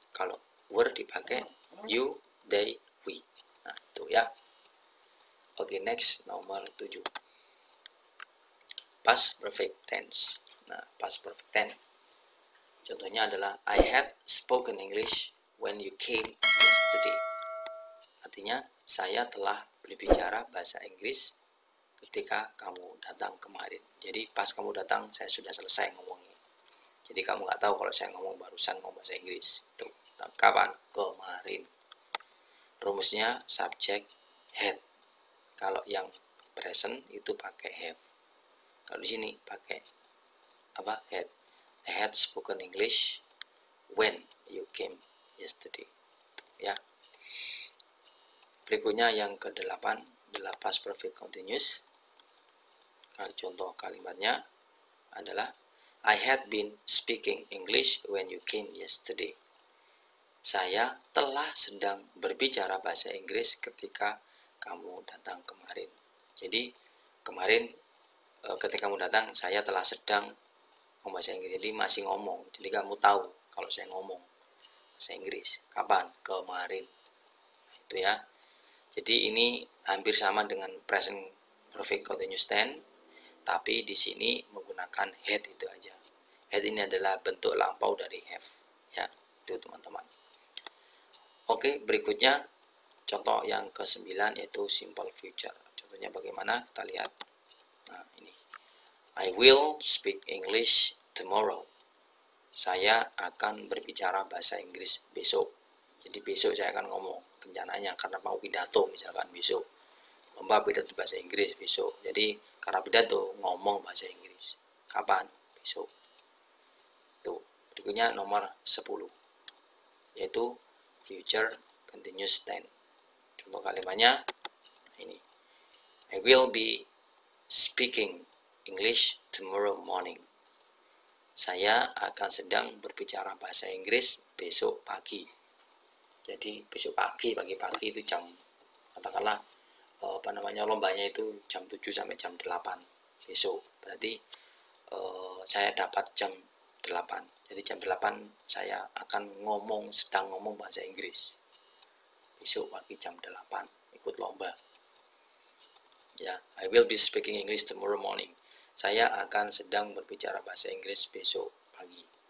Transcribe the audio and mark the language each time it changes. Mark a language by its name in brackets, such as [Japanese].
[Indonesian] Kalau were dipakai you, they, we. Nah, itu ya. Oke, next nomor 7. [English] Past perfect tense. Nah, past perfect tense [Indonesian] contohnya adalah [English] I had spoken English when you came yesterday. [Indonesian] Artinya saya telah berbicara bahasa Inggris ketika kamu datang kemarin. Jadi pas kamu datang saya sudah selesai ngomongnya. Jadi kamu nggak tahu kalau saya ngomong barusan ngomong bahasa Inggris. Tuh, kapan? Kemarin. Rumusnya subject had. Kalau yang present itu pakai have. Kalau di sini pakai apa? Had. [English] I had spoken English when you came yesterday. [Indonesian] Ya. Berikutnya yang ke-8 adalah past perfect continuous. Contoh kalimatnya adalah [English] I had been speaking English when you came yesterday. [Indonesian] Saya telah sedang berbicara bahasa Inggris ketika kamu datang kemarin. Jadi kemarin ketika kamu datang saya telah sedang ngomong bahasa Inggris. Jadi masih ngomong. Jadi kamu tahu kalau saya ngomong bahasa Inggris. Kapan? Kemarin. Itu ya. Jadi ini hampir sama dengan present perfect continuous tense, tapi di sini menggunakan had itu aja. Had ini adalah bentuk lampau dari have. Ya, itu teman-teman. Oke, berikutnya contoh yang ke-9 yaitu simple future. Contohnya bagaimana? Kita lihat. Nah, ini. [English] I will speak English tomorrow. [Indonesian] Saya akan berbicara bahasa Inggris besok. Jadi besok saya akan ngomong rencananya karena mau pidato misalkan besok. Lomba pidato bahasa Inggris besok. Jadi karena pidato ngomong bahasa Inggris. Kapan? Besok. Tuh, berikutnya nomor 10 yaitu future continuous tense. Contoh kalimatnya ini. [English] I will be speaking English tomorrow morning. [Indonesian] Saya akan sedang berbicara bahasa Inggris besok pagi. Jadi besok pagi, pagi-pagi itu jam, katakanlah lombanya itu jam 7 sampai jam 8 besok. Berarti saya dapat jam 8. Jadi jam 8 saya akan sedang ngomong bahasa Inggris. Besok pagi jam 8 ikut lomba. [English] Ya, I will be speaking English tomorrow morning. [Indonesian] Saya akan sedang berbicara bahasa Inggris besok pagi.